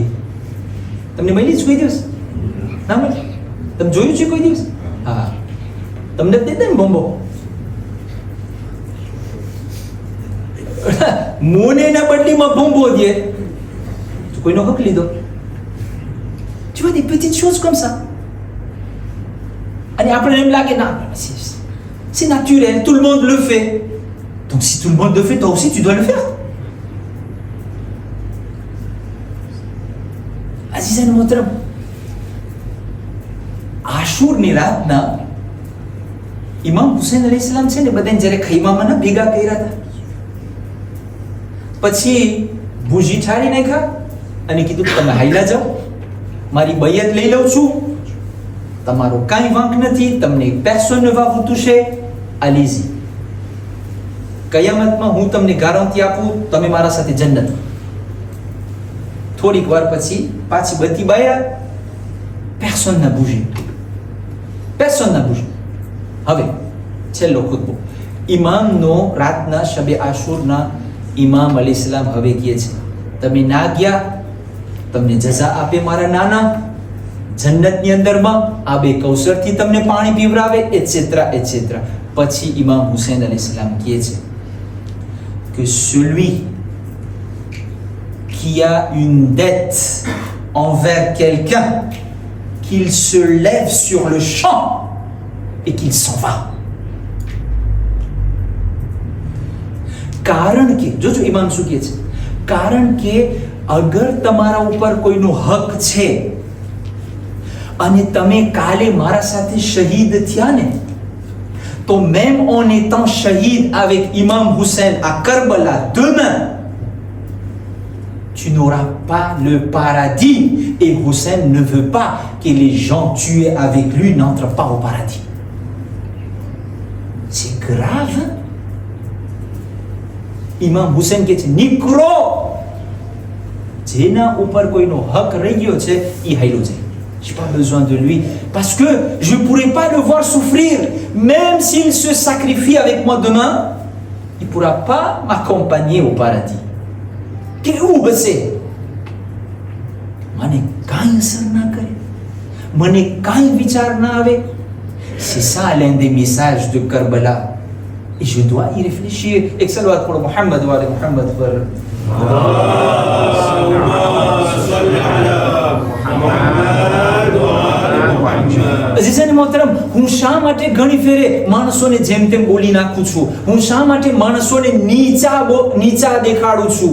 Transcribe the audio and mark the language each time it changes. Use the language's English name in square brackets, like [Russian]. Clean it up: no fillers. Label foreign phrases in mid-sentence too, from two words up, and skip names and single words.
[Gujarati] તમને મળી જ કોઈ દિવસ? ના મળી? તમે જોયું છે કોઈ દિવસ? હા, તમને જ દેતા ને બોમ્બો. મોનેના બદલીમાં બોમ્બો દે તો કોઈનો હક લીધો. [French] Tu vois des petites choses comme ça. [Gujarati] અને આપણે એમ લાગે ના, [French] c'est naturel, tout le monde le fait. Donc si tout le monde le fait, toi aussi tu dois le faire. [Gujarati] અઝીઝ અને મોહતરમ, આશુરની રાતના ઇમામ હુસૈન અલૈહિસ્સલામ છે ને, બધાને જ્યારે ખૈમામાં ના ભેગા કર્યા હતા, પછી ભૂજી ઠારી નાખ્યા અને કીધું તમે હાઈલા જાઓ, મારી બૈયત લઈ લઉં છું, તમારો કાંઈ વાંક નથી, તમને [French] personne ne va vous toucher, allez-y. [Gujarati] કયામતમાં હું તમને ગારંટી આપું, તમે મારા સાથે જન્નત. થોડીક વાર પછી પાછી બત્તી બાળ્યા, [French] personne n'a bougé, personne n'a bougé. [Gujarati] હવે છેલ્લો ખુતબો ઇમામનો, રાતના શબે આશુરના ઇમામ અલૈહિસ્સલામ હવે કહે છે, તમે ના ગયા, તમને જઝા આપે મારા નાના, જન્નતની અંદરમાં આબે કૌસરથી તમને પાણી પીવરાવે, એટસેટ્રા એટસેટ્રા. પછી ઇમામ હુસૈન અલૈહિસ્સલામ કહે છે કે [French] celui qui a une dette envers quelqu'un, qu'il se lève sur le champ et qu'il s'en va. [Gujarati] કારણ કે જોજો ઇમામ શું કહે છે, કારણ કે અગર તમારા ઉપર કોઈનો હક છે અને તમે કાલે મારા સાથે શહીદ થયા ને, તો [French] même en étant shahid avec Imam Hussein à Karbala demain, tu n'auras pas le paradis, et Hussein ne veut pas que les gens tués avec lui n'entrent pas au paradis. C'est grave. [Gujarati] Imam Hussein કહે છે, નીકળો, જેના ઉપર કોઈનો હક રહી ગયો છે એ હાલ્યો જાય. [French] J'ai pas besoin de lui parce que je pourrai pas le voir souffrir. Même s'il se sacrifie avec moi demain, il pourra pas m'accompagner au paradis. [Gujarati] કેવું હશે? મને કાંઈ અસર ના કરે, મને કાંઈ વિચાર ના આવે. [French] C'est ça l'un des messages de Karbala. Et je dois y réfléchir. Et salawat pour [Arabic] محمد وآل محمد. [Gujarati] અઝીઝાન મોહતરમ, હું શા માટે ઘણી ફેરે માણસોને જેમ તેમ બોલી નાખું છું? હું શા માટે માણસોને નીચા દેખાડું છું?